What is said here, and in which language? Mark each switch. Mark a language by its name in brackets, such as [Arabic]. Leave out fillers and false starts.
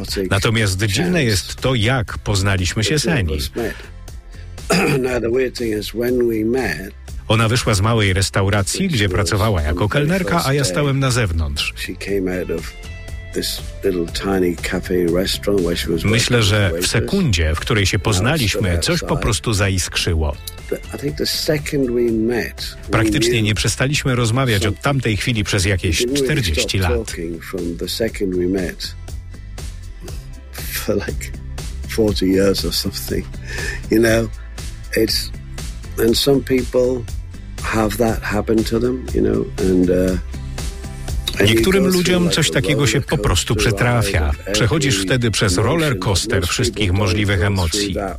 [Polish] Natomiast dziwne jest to, jak poznaliśmy się z Annie. [English] Now the weird thing is when we met. [Polish] Ona wyszła z małej restauracji, gdzie pracowała jako kelnerka, a ja stałem na zewnątrz. [English] She came out of this little tiny cafe restaurant where she was. [Polish] Myślę, że w sekundzie, w której się poznaliśmy, coś po prostu zaiskrzyło. [English] I think the second we met. [Polish] Praktycznie nie przestaliśmy rozmawiać od tamtej chwili przez jakieś 40 lat. [English] From the second we met for like 40 years or something, you know. It's, and some people have that happen to them, you know, and [Polish] niektórym ludziom coś takiego się po prostu przytrafia. Przechodzisz wtedy przez roller coaster wszystkich możliwych emocji.